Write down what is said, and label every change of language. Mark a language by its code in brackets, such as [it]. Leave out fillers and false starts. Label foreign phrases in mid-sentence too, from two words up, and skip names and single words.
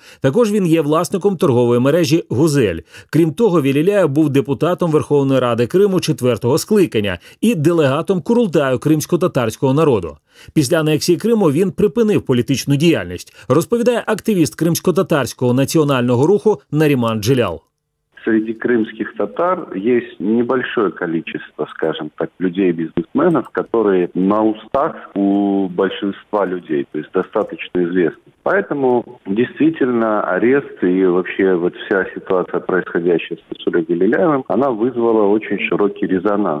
[uk] Також він є власником торгової мережі «Гузель». Крім того, Веліляєв був депутатом Верховної Ради Криму 4-го скликання і делегатом Курултаю кримсько-татарського народу. Після анексії Криму він припинив політичну діяльність, розповідає активіст кримсько-татарського національного руху Наріман Джилял. [ru] Среди крымских татар есть небольшое количество, скажем так, людей-бизнесменов, которые на устах у большинства людей, то есть достаточно известны. Поэтому действительно арест и вообще вся ситуация, происходящая с Ресулем Велиляевым, она вызвала очень широкий резонанс.